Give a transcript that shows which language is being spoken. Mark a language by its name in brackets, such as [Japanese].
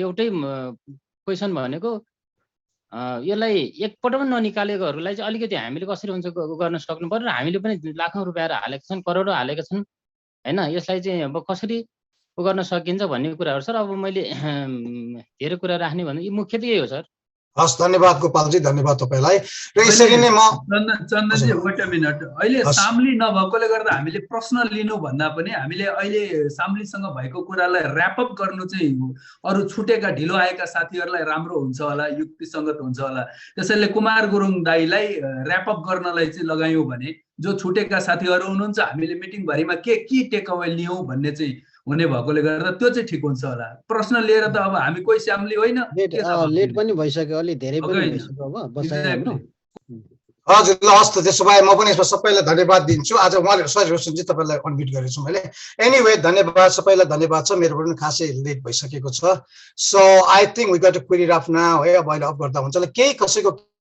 [Nepali] एउटै क्वेसन भनेको यसलाई एकपल्ट पनि ननिकालेकोहरूलाई चाहिँ अलिकति हामीले कसरी हुन्छ गर्न सक्नु पर्यो। र हामीले पनि लाखौँ रुपियाँहरू हालेका छन्, करोडौँ हालेका छन् होइन। यसलाई चाहिँ अब कसरी गर्न सकिन्छ भन्ने कुराहरू सर। अब मैले धेरै कुरा राख्ने भने मुख्य त यही हो सर। हस् धन्यवाद गोपालजी, धन्यवाद तपाईँलाई। र यसरी नै म चन्दनजी [English] wait a minute, [Nepali] अहिले साम्ली नभएकोले गर्दा हामीले प्रश्न लिनु भन्दा पनि हामीले अहिले साम्लीसँग भएको कुरालाई ऱ्यापअप गर्नु चाहिँ अरू छुटेका ढिलो आएका साथीहरूलाई राम्रो हुन्छ होला, युक्तिसङ्गत हुन्छ होला। त्यसैले कुमार गुरुङ दाईलाई ऱ्यापअप गर्नलाई चाहिँ लगायौँ भने जो छुटेका साथीहरू हुनुहुन्छ हामीले मिटिङभरिमा के टेक अवे लियौँ भन्ने चाहिँ हुने भएकोले गर्दा त्यो चाहिँ ठिक हुन्छ होला। प्रश्न लिएर त अब हामी कोही स्याम्ली होइन। लेट पनि भइसक्यो, अलि धेरै पनि भइसक्यो। अब बसाइ हाम्रो हजुर ल हस् त, त्यसो भए म पनि यसमा सबैलाई धन्यवाद दिन्छु। आज उहाँले सरी रोशनजी तपाईँलाई अनम्युट गरेको छु मैले। एनिवे धन्यवाद सबैलाई, धन्यवाद छ। मेरो पनि खासै लेट भइसकेको छ। [English] so I think we got to quit it off now [Nepali] है। अब अहिले अफ गर्दा हुन्छ। केही कसैको